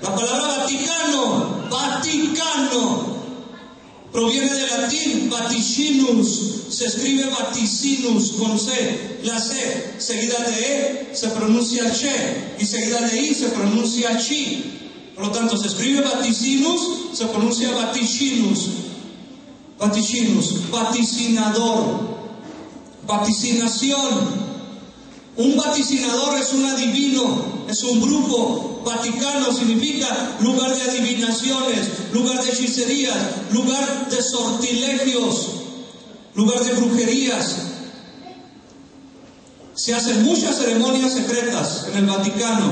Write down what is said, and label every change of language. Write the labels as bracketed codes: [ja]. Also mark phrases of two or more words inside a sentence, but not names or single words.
[es] La palabra Vaticano, proviene del latín vaticinus, se escribe vaticinus con C. La C seguida de E se pronuncia che, y seguida de I se pronuncia chi. Por lo tanto, se escribe vaticinus, se pronuncia vaticinus. Vaticinus, vaticinador, vaticinación. Un vaticinador es un adivino, es un brujo. Vaticano significa lugar de adivinaciones, lugar de hechicerías, lugar de sortilegios, lugar de brujerías. Se hacen muchas ceremonias secretas en el Vaticano.